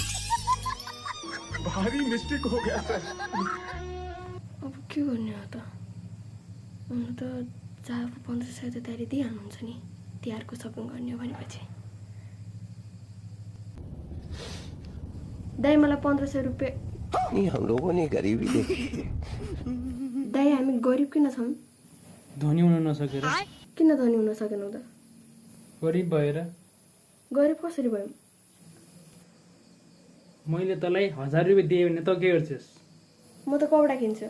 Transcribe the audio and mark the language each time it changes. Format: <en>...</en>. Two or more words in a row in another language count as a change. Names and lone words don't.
<hi>भारी मिस्टेक हो गया सर।</hi> <ne>अब के गर्ने हो त? हुन त चारको 1500 त तयारी दिइहाल्नुहुन्छ नि, तिहारको सपिङ गर्ने हो भनेपछि। दाइ मलाई 1500 रुपियाँ।</ne> <hi>हम लोगों ने गरीबी देखी है।</hi> <ne>दाइ हामी गरिब किन छौँ? धनी हुन नसकेर। किन धनी हुन सकेनौ त? गरिब भएर। गरिब कसरी भयौँ? मैले तँलाई 1000 रुपियाँ दिएँ भने त के गर्छस्? म त कपडा किन्छु।</ne>